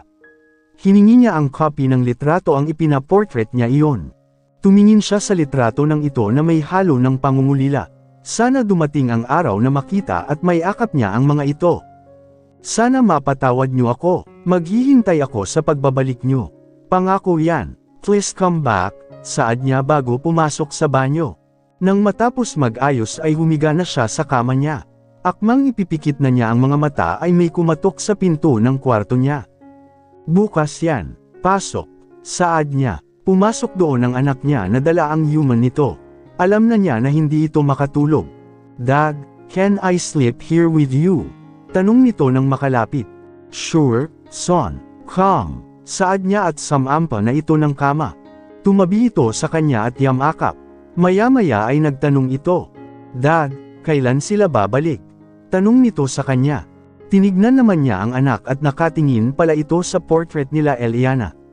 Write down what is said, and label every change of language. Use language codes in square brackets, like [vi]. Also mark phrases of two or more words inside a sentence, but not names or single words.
[tl] Hiningi niya ang copy ng litrato, ang ipinaportrait niya iyon. Tumingin siya sa litrato ng ito na may halo ng pangungulila. Sana dumating ang araw na makita at may akap niya ang mga ito. Sana mapatawad niyo ako, maghihintay ako sa pagbabalik niyo. Pangako yan, [en] please come back, [tl] saad niya bago pumasok sa banyo. Nang matapos mag-ayos ay humiga na siya sa kama niya. Akmang ipipikit na niya ang mga mata ay may kumatok sa pinto ng kwarto niya. Bukas yan, pasok, saad niya. Pumasok doon ang anak niya na dala ang human nito. Alam na niya na hindi ito makatulog. [en] Dad, can I sleep here with you? [tl] Tanong nito nang makalapit. [en] Sure, son, come, [tl] saad niya at samampa na ito ng kama. Tumabi ito sa kanya at yamakap. Maya-maya ay nagtanong ito. Dad, kailan sila babalik? Tanong nito sa kanya. Tinignan naman niya ang anak at nakatingin pala ito sa portrait nila Eliana.